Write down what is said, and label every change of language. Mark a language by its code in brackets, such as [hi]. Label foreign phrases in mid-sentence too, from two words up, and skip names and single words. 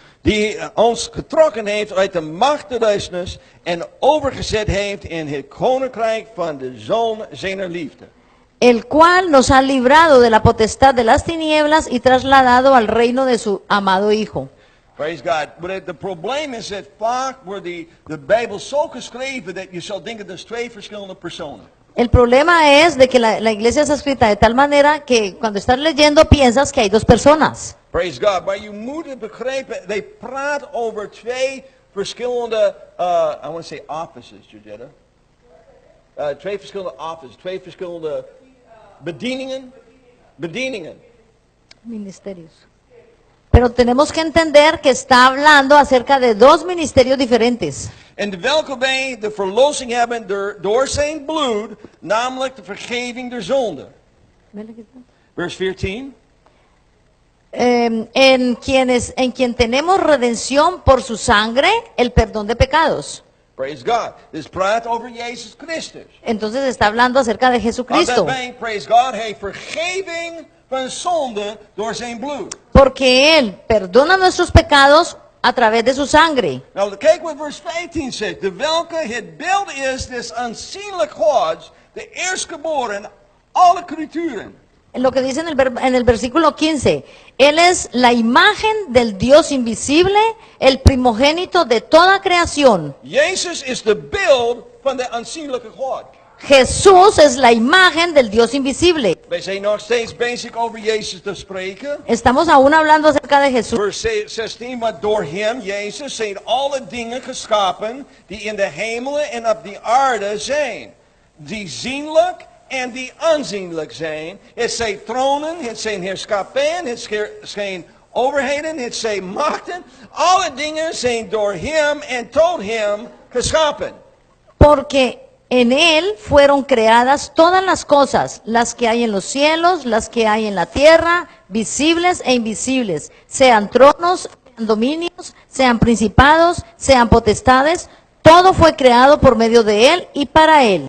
[nl] Die ons getrokken heeft uit de macht der duisternis en overgezet heeft in het koninkrijk van de Zoon zijner liefde. [es] El cual nos ha librado de la potestad de las tinieblas y trasladado al reino de su amado Hijo. [en] Praise God. But the [nl] probleem is dat vaak wordt de Bijbel zo geschreven dat je zal denken dat er twee verschillende personen. [es] El problema es de que la iglesia está escrita de tal manera que cuando estás leyendo piensas que hay dos personas. [en] Praise God. [nl] Maar je moet begrijpen, they praat over twee verschillende, [en] I want to say offices, Judetta. [nl] Twee verschillende offices, twee verschillende bedieningen. [es] Ministerios. Pero tenemos que entender que está hablando acerca de dos ministerios diferentes. [nl] En de welke wij de verlossing hebben door zijn bloed, namelijk de vergeving der zonde. Vers 14. [es] En quien tenemos redención por su sangre, el perdón de pecados. [en] Praise God. [nl] Dit praat over Jezus Christus. [es] Entonces está hablando acerca de Jesucristo. [nl] Omdat wij, [en] praise God, [nl] heeft vergeving van zonde door zijn bloed. [es] Porque Él perdona nuestros pecados a través de su sangre. [nl] Nou, kijk wat vers 15 zegt. De welke het beeld is des aanzienlijk Gods, de eerstgeboren alle creaturen. [es] Lo que dice en el versículo 15, Él es la imagen del Dios invisible, el primogénito de toda creación. [nl] Jezus is de beeld van de aanzienlijke God. [es] Jesús es la imagen del Dios invisible. [nl] Wij zijn nog steeds bezig over Jezus te spreken. [es] Estamos aún hablando acerca de Jesús. [nl] Vers 16, want door hem, Jezus, zijn alle dingen geschapen die in de hemelen en op de aarde zijn. Die zienlijk en die aanzienlijk zijn. Het zijn tronen, het zijn heerschappen, het zijn overheden, het zijn machten. Alle dingen zijn door hem en tot hem geschapen. [es] Porque en Él fueron creadas todas las cosas, las que hay en los cielos, las que hay en la tierra, visibles e invisibles, sean tronos, sean dominios, sean principados, sean potestades, todo fue creado por medio de Él y para Él.